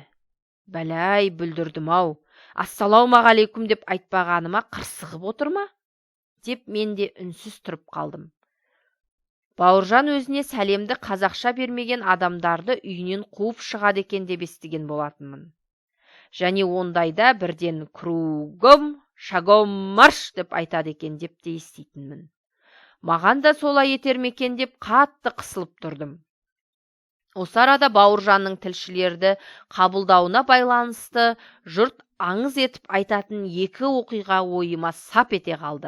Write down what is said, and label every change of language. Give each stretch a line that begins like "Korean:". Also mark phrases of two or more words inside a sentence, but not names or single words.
Kazakh: Бәләй, бүлдірдім-ау, ассалаумағалейкум деп айтпағаныма қырсығып отыр ма? Деп мен де үнсіз тұрып қалдым. Бауыржан өзіне сәлемді қазақша бермеген адамдарды үйінен қуып шығады екен деп естіген болатынмын. және ондайда бірден
Russian: кругом, шагом марш
Kazakh: деп айтады екен деп те еститінмін. Маған да солай етер ме екен деп қатты қысылып тұрдым. Осы арада Бауыржанның тілшілерді қабылдауына байланысты жұрт аңыз етіп айтатын екі оқиға ойыма сап ете қалды.